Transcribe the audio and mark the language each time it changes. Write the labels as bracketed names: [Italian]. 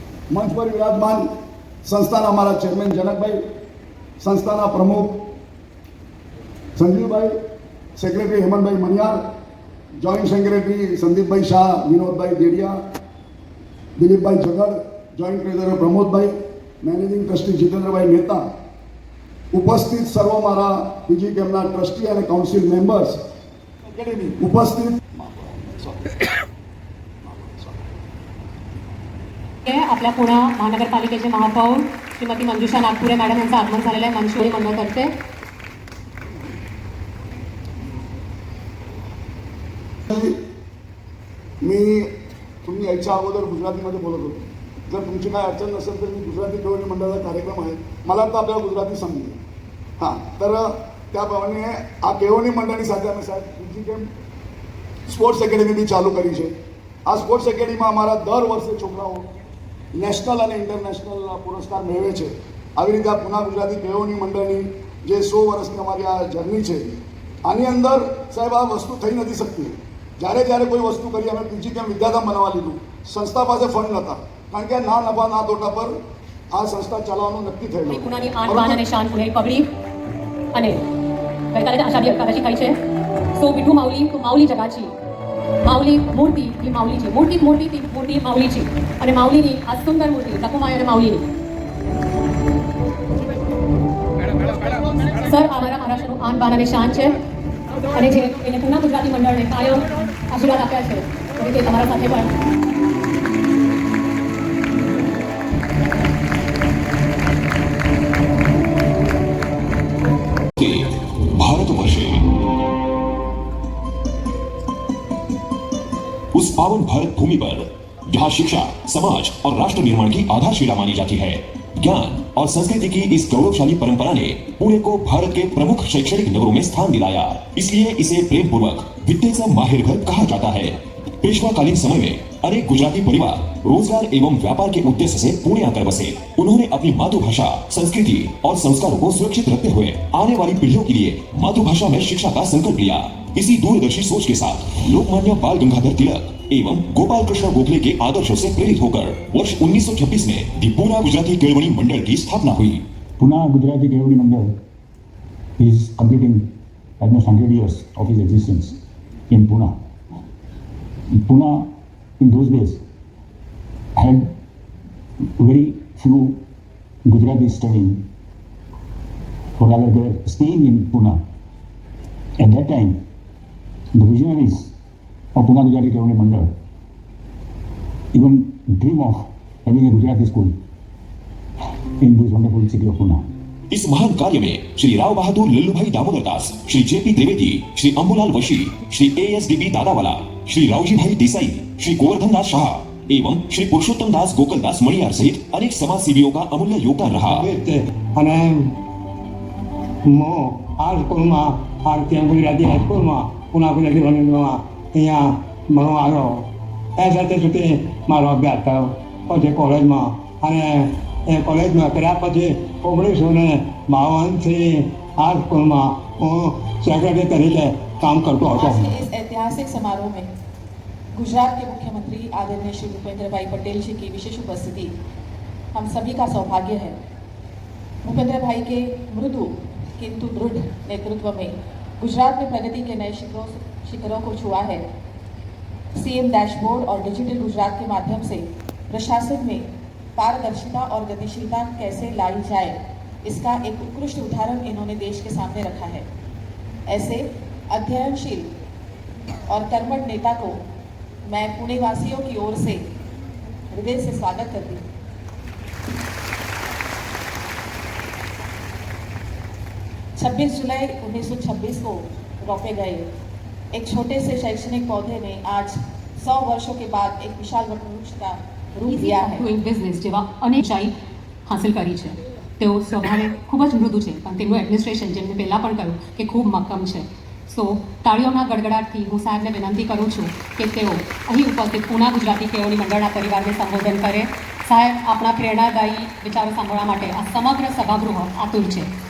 [Gujarati] મંચ પર વિરાજમાન સંસ્થાના અમારા ચેરમેન જનકભાઈ, સંસ્થાના પ્રમુખ સંજીવભાઈ, સેક્રેટરી હેમંતભાઈ મનિયાર, જોઈન્ટ સેક્રેટરી સંદીપભાઈ શાહ, વિનોદભાઈ દેડિયા, દિલીપભાઈ જગડ, joint treasurer પ્રમોદભાઈ, managing trustee જીતેન્દ્રભાઈ Mehta, ઉપસ્થિત સર્વ મારા પીજી કેમ્પના ટ્રસ્ટી અને કાઉન્સિલ મેમ્બર્સ, ઉપસ્થિત [Marathi] आपल्या पुणे महानगरपालिकेचे महापौर श्रीमती मंजुषा नागपुरे मॅडम यांचं आगमन झालेलं आहे मंचुरी मंडळतर्फे. मी तुम्ही यायच्या अगोदर गुजरातीमध्ये बोलत होतो. जर तुमची काय अडचण नसेल तर मी गुजराती केळवणी मंडळाचा कार्यक्रम आहे, मला तर आपल्याला गुजराती समजेल. हां, तर त्याप्रमाणे [Gujarati] આ કેળવણી મંડળની સાથે અમે સાહેબ પીજી કેમ્પ સ્પોર્ટ્સ એકેડેમી બી ચાલુ કરી છે. આ સ્પોર્ટ્સ એકેડેમીમાં અમારા દર વર્ષે છોકરાઓ નેશનલ અને ઇન્ટરનેશનલ પુરસ્કાર મેળવે છે. આવી રીતે આ પુના ગુજરાતી કેળવણી મંડળની જે 100 વર્ષની અમારી આ જર્ની છે, આની અંદર સાહેબ આ વસ્તુ થઈ નથી શકતી. જ્યારે કોઈ વસ્તુ કરી, અમે પીજી કેમ્પ વિદ્યાધામ બનાવવા લીધું, સંસ્થા પાસે ફંડ નહોતા, કારણ કે ના નફા ના તોટા પર આ સંસ્થા ચલાવવાનું નક્કી થયેલું. પુનાની આન બાન અને શાન પુણે પગડી અને ગઈકાલે આષાઢી એકાદશી ખાઈ છે. [Marathi] સો વિઠુ માऊली जगाची माऊली मूर्ती ही माऊलीची मूर्ती ती मूर्ती माऊलीची आणि माऊलीनी आज सुंदर मूर्ती जकुमाई आणि माऊलीनी. [Gujarati] સર, અમારા મહારાષ્ટ્રનું આન બાન અને શાન છે અને જે એને પૂના ગુજરાતી મંડળને કાયમ આશીર્વાદ આપ્યા છે, તે તમારા સાથે પણ [Hindi] भारतवर्षे उस पावन भारत भूमि पर जहां शिक्षा, समाज और राष्ट्र निर्माण की आधारशिला मानी जाती है, ज्ञान और संस्कृति की इस गौरवशाली परंपरा ने पुणे को भारत के प्रमुख शैक्षणिक नगरों में स्थान दिलाया. इसलिए इसे प्रेम पूर्वक [Marathi] विद्येचा माहेर घर [Hindi] कहा जाता है. पेशवाकालीन समय में अनेक गुजराती परिवार रोजगार एवं व्यापार के उद्देश्य से पुणे आकर बसे. उन्होंने अपनी मातृभाषा, संस्कृति और संस्कारों को सुरक्षित रखते हुए आने वाली पीढ़ियों के लिए मातृभाषा में शिक्षा का संकल्प लिया. इसी दूरदर्शी सोच के साथ लोकमान्य बाल गंगाधर तिलक एवं गोपाल कृष्ण गोखले के आदर्शों से प्रेरित होकर वर्ष 1926 में दी पूना गुजराती केळवणी मंडल की स्थापना हुई। [English] Pune Gujarati Kevaldi Mandal is completing almost 100 years of its existence in Pune. Pune in those days had very few Gujaratis studying, or rather they were staying in Pune. At that time, the visionaries of Pune Gujarati Kevaldi Mandal even dream of having a Gujarati school in this wonderful city of Pune. [Hindi] इस महान कार्य में Shri Rao Bahadur Lallubhai Damodar Das, Shri JP Dwivedi, Shri अंबुलाल वशी, Shri ASDB दादावाला, Shri Raoji भाई देसाई, श्री गोवर्धन दास शाह एवं श्री पुरुषोत्तम दास गोकल दास मणियार सहित अनेक समाज सेवियों का अमूल्य योगदान रहा। [Gujarati] અને હું આ સ્કૂલમાં ભારતીય ગુજરાતી હાઈસ્કૂલમાં પુના ગુજરાતી મંડળમાં અહીંયા ભણવા આવ્યો. એ સાથે સુધી મારો અભ્યાસ થયો. પછી કોલેજમાં અને એ કોલેજમાં કર્યા પછી 1952થી આ સ્કૂલમાં હું સેક્રેટરી તરીકે કામ કરતો હતો. [Hindi] आज के इस ऐतिहासिक समारोह में गुजरात के मुख्यमंत्री आदरणीय श्री भूपेंद्र भाई पटेल जी की विशेष उपस्थिति हम सभी का सौभाग्य है। भूपेंद्र भाई के मृदु किंतु दृढ़ नेतृत्व में गुजरात में प्रगति के नए शिखरों को छुआ है। CM डैशबोर्ड और डिजिटल गुजरात के माध्यम से प्रशासन में पारदर्शिता और गतिशीलता कैसे लाई जाए, इसका एक उत्कृष्ट उदाहरण इन्होंने देश के सामने रखा है। ऐसे अध्ययनशील और कर्मठ नेता को मैं पुणे वासियों की ओर से हृदय से स्वागत करती हूँ। छब्बीस जुलाई 1926 को रोपे गए एक छोटे से शैक्षणिक पौधे ने आज 100 वर्षों के बाद एक विशाल वृक्ष का रूप दिया है। [Gujarati] ડુઇંગ બિઝનેસ જેવા અનેક ઊંચાઈ હાંસલ કરી છે. તેઓ સ્વભાવે ખૂબ જ મૃદુ છે, પણ તેમનું એડમિનિસ્ટ્રેશન, જેમ મેં પહેલાં પણ કહ્યું કે ખૂબ મક્કમ છે. સો તાળીઓના ગડગડાટથી હું સાહેબને વિનંતી કરું છું કે તેઓ અહીં ઉપસ્થિત પૂના ગુજરાતી કેળવણી મંડળના પરિવારને સંબોધન કરે. સાહેબ આપણા પ્રેરણાદાયી વિચારો સાંભળવા માટે આ સમગ્ર સભાગૃહ આતુર છે.